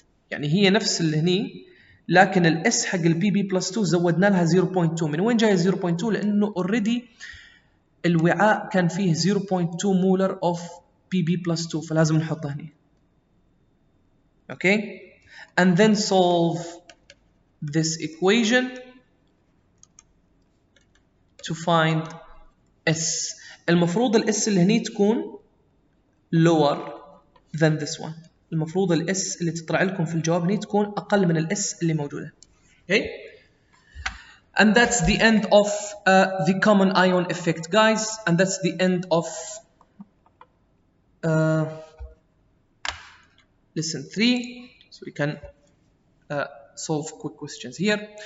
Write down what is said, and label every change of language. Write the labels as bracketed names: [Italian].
[Arabic] يعني هي نفس اللي هني، لكن الاس حق البي بي بلس 2 زودنا لها 0.2. من وين جاي 0.2؟ لانه اوريدي الوعاء كان فيه 0.2 مولر اوف بي بي بلس 2، فلازم نحطه هنا. [English] Okay, and then solve this equation to find S. [Arabic] المفروض الاس اللي هني تكون [English] lower than this one. [Arabic] المفروض الاس اللي تطلع لكم في الجواب هني تكون اقل من الاس اللي موجوده. [English] Okay, and that's the end of the common ion effect, guys, and that's the end of lesson 3. So we can solve quick questions here.